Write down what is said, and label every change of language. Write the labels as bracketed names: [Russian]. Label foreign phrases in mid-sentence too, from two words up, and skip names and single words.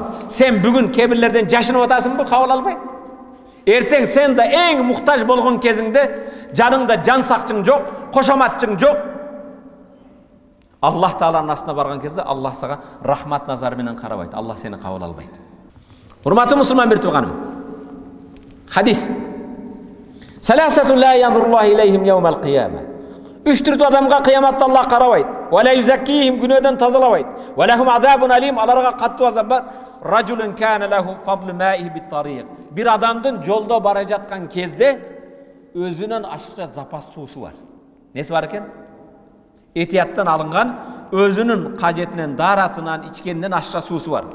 [Kyrgyz] Сен бүгүн кебирлерден жашынып атасыңбы кабыл албай? Эртең сен да эң мухтаж болгон кезиңде жаныңда жан сакчың жок, кошоматчың жок. Аллах Тааланын астына барган кезде Аллах сага рахмат назары менен карабайт. Аллах сени кабыл албайт. Урматтуу мусулман бир тууганым. Хадис. [Arabic] ثلاثة لا ينظر الله إليهم يوم القيامة. [Kyrgyz] Үч түрдүү адамга кыяматта Аллах карабайт. [Arabic] ولا يزكيهم, [Kyrgyz] күнөөдөн тазалабайт. [Arabic] ولهم عذاب أليم, [Kyrgyz] аларга каттуу азап бар. [Arabic] رجل كان له فضل ماء بالطريق. [Kyrgyz] Бир адамдын жолдо бара жаткан кезде өзүнөн ашыкча запас суусу бар. Неси бар экен? Этияттан алынган, өзүнүн кажетинен, даратынан, ичкенинен ашыкча суусу бар.